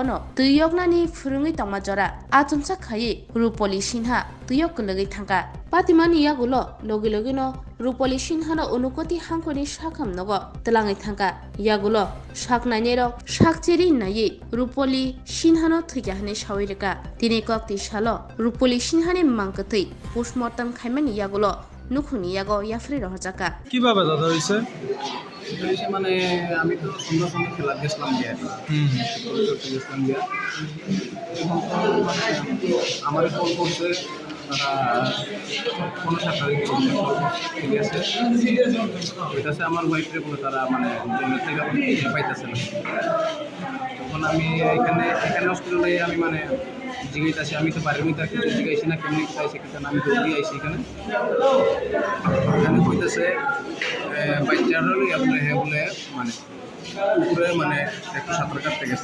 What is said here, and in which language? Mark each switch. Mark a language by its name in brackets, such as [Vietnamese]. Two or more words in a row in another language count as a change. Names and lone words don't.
[Kok Borok] Yoknani Phwrwngwi Tongmajora Atumsa Khai Rupoli Sinha Kulugwi Thangka Patimani Yagulo Logilogino Rupoli Sinhano Unukoti Hankoni Shakam Nogo Telangi Thangka Yagulo Shaknainero Shakcheri Nayi Rupoli Sinhano Thwikha Shawirika Tini Kokti Shalo Rupoli Sinhani Mankatui Postmortem Khaimani Yagulo Nukhuni Yago Yafri Rohjaka [Bangla] কিভাবে দাদা হইছে মানে আমি তো সুন্দর সুন্দর খেলা গেছিলাম গিয়ে গেছিলাম গিয়ে আমার কল করছে তারা কোনো সাংবাদিক ঠিক আছে ওইটা আছে আমার ওয়াইফের বলে তারা মানে জেলের থেকে পাইতেছে না তখন আমি এখানে হসপিটালে আমি মানে জিজ্ঞাসা আমি তো বাড়ির মধ্যে কিছু জিজ্ঞাসি না কেমনি চাইছে কিন্তু আমি দৌড়ি আইসি এখানে কইতেছে বাচ্চার বলে হ্যাঁ বলে মানে উপরে মানে একটু সাঁতার কাটতে গেছে